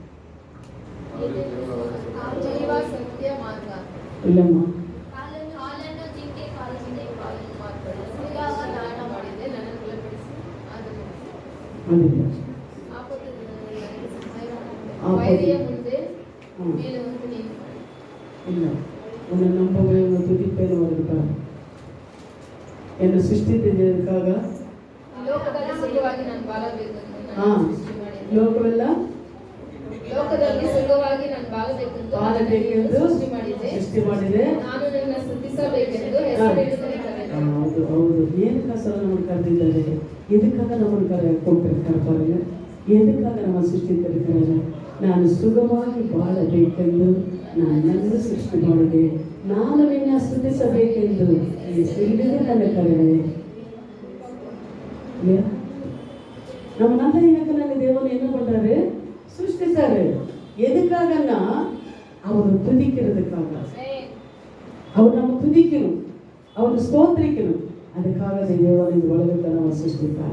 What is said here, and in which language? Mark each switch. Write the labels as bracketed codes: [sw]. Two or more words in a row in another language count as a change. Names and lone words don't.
[ta] இல்லம்மா, உன்னை நம்பவே உன்னை துதிப்பேன் வருகிறார். [kn] என்னை ಸೃಷ್ಟಿಸಿದ್ದಕ್ಕಾಗ ಲೋಕವೆಲ್ಲ ಸೃಷ್ಟಿ ಮಾಡಿದೆ. ಹೌದು ಹೌದು. ಏನಕ್ಕೋಸ್ಕರ ನಮ್ಮನ್ನು ಕರೆದಿದ್ದಾರೆ? ಎದಕ್ಕಾಗ ನಮ್ಮನ್ನು ಕೊಟ್ಟಿರ್ತಾರೆ பாருங்க. ಎದಕ್ಕಾಗ ನಮ್ಮ ಸೃಷ್ಟಿಸಿರ್ತಾರೆ? ನಾನು ಸುಖವಾಗಿ ಬಾಳಬೇಕೆಂದು ನನ್ನನ್ನು ಸೃಷ್ಟಿ ಮಾಡಿದೆ. ನಾನು ನಿನ್ನ ಸ್ತುತಿಸಬೇಕೆಂದು ಹಿಡಿದು ನನ್ನ ಕರೆದೆ. [ta] நம்ம நல்ல இலக்கண தேவன் என்ன பண்றாரு? சிருஷ்டிச்சாரு. எதுக்காகன்னா அவரை துதிக்கிறதுக்காக. அவர் நம்ம துதிக்கணும், அவர் ஸ்தோத்திரிக்கணும். அதுக்காக தேவன் இந்த உலகத்தை நம்ம சிருஷ்டித்தார்.